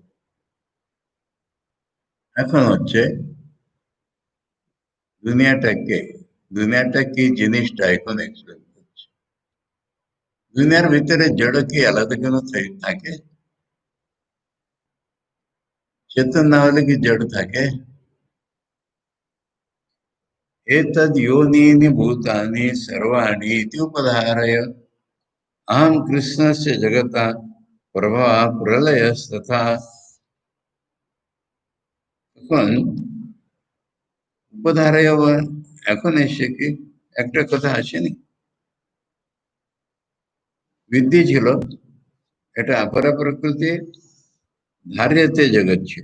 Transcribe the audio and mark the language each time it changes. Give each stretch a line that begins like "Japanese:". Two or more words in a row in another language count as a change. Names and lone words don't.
Bangla: এখন হচ্ছে দুনিয়াটাকে, দুনিয়াটা কি জিনিসটা এখন এক্সপ্লেন করছে। দুনিয়ার ভিতরে জড় কি আলাদা কেন থাকে? চেতন না হলে কি জড় থাকে?
Sanskrit: एतद् योनीनि भूतानि सर्वाणि इति उपधारय अहं कृष्णस्य जगता प्रभा प्रलयस्तथा।
Bangla: এখন উপধারায় এখন এসে কি একটা কথা আসেনি? বৃদ্ধি ছিল, এটা অপরা প্রকৃতি,
Sanskrit: ধার্যতে জগৎ
Bangla: ছিল।